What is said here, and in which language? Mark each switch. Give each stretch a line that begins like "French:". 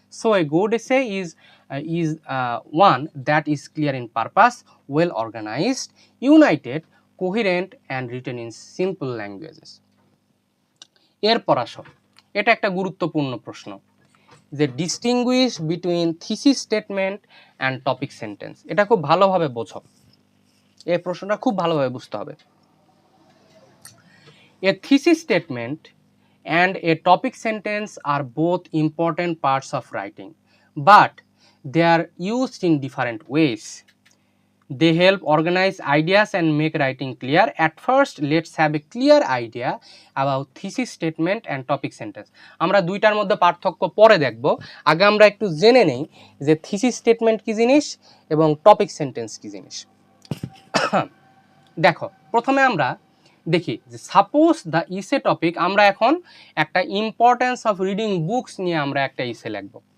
English: So a good essay is one that is clear in purpose, well organized, united, coherent and written in simple languages.
Bangla: এরপর আসো, এটা একটা গুরুত্বপূর্ণ প্রশ্ন যে
English: Distinguish between thesis statement and topic sentence.
Bangla: এটা খুব ভালোভাবে বোঝো, এই প্রশ্নটা খুব ভালোভাবে বুঝতে হবে।
English: A thesis statement and a topic sentence are both important parts of writing, but they are used in different ways. They help organize ideas and make writing clear. At first, let's have a clear idea about thesis statement and topic sentence.
Bangla: আমরা দুইটার মধ্যে পার্থক্য পরে দেখব, আগে আমরা একটু জেনে নেই যে থিসিস স্টেটমেন্ট কি জিনিস এবং টপিক সেন্টেন্স কি জিনিস। দেখো, প্রথমে আমরা দেখি যে
English: suppose the ইসে topic,
Bangla: আমরা এখন একটা
English: importance of reading books
Bangla: নিয়ে আমরা একটা ইসে লিখব।